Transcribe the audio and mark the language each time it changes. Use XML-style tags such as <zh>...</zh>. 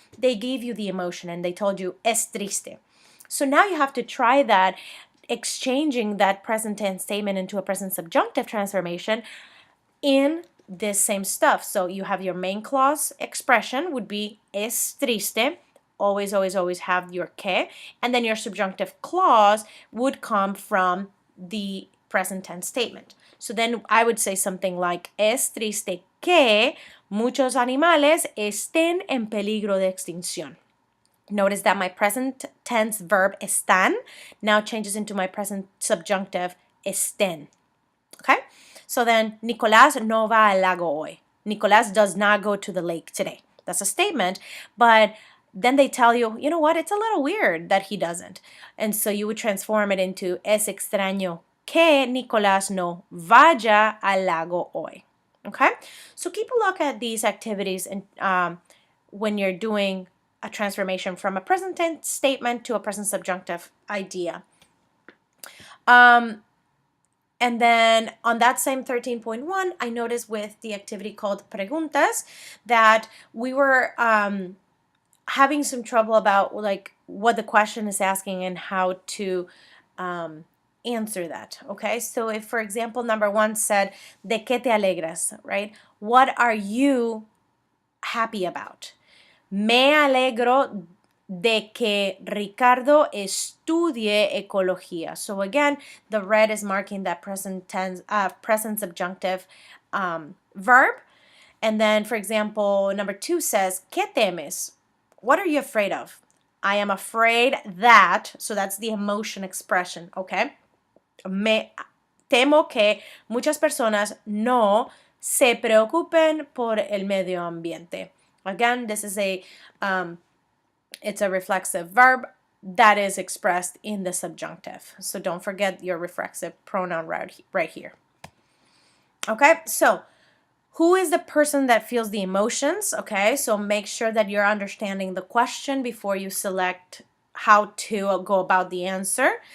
<en>They gave you the emotion and they told you</en> <es>es triste.</es> <en>So now you have to try that, exchanging that present tense statement into a present subjunctive transformation in this same stuff. So you have your main clause expression would be</en> <es>es triste.</es> <en>Always, always, always have your que. And then your subjunctive clause would come from the present tense statement. So then I would say something like</en> <es>es triste que muchos animales estén en peligro de extinción.</es> <en>Notice that my present tense verb están now changes into my present subjunctive estén. Okay? So then</en> <es>Nicolás no va al lago hoy.</es> <en>Nicolás does not go to the lake today. That's a statement, but then they tell you, you know what, it's a little weird that he doesn't. And so you would transform it into</en> <es>es extraño que Nicolás no vaya al lago hoy. Okay?</es> <en>So keep a look at these activities and when you're doing a transformation from a present tense statement to a present subjunctive idea. And then on that same 13.1, I noticed with the activity called preguntas that we were having some trouble about like what the question is asking and how to answer that. Okay, so if, for example, number 1 said,</en> <es>¿de qué te alegras?</es> <en>Right? What are you happy about?</en> <es>Me alegro de que Ricardo estudie ecología.</es> <en>So again, the red is marking that present tense, present subjunctive verb. And then, for example, number 2 says,</en> <es>¿qué temes?</es> <en>What are you afraid of? I am afraid that, so that's the emotion expression, okay?</en> <es>Me temo que muchas personas no se preocupen por el medio ambiente.</es> <en>Again, this is it's a reflexive verb that is expressed in the subjunctive. So don't forget your reflexive pronoun right here. Okay, so Who is the person that feels the emotions? Okay, so make sure that you're understanding the question before you select how to go about the answer.</en>